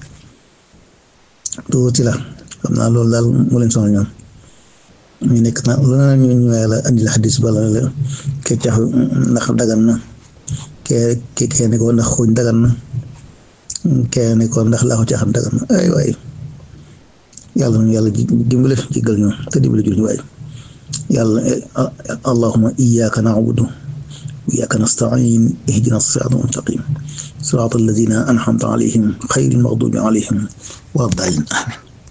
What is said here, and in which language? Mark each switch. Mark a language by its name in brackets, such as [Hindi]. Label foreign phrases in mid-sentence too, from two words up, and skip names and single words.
[Wolof] xam naa loolu daal mu leen sonal ñoom ñu nekk na lu na ñu ñëwee la andi la xadis bala la keccax ndax dagan na kee ne ko ndax xuuñ dagan na kee ne ko ndax laaxu caaxaan dagan na ay waay yàlla nañu yàlla dimbale jéggal ñu te dimbale jul ñu waay yàlla [Arabic] اللهم إياك نعبد وإياك نستعين اهدنا الصراط المستقيم صراط الذين أنعمت عليهم غير المغضوب عليهم ولا الضالين آمين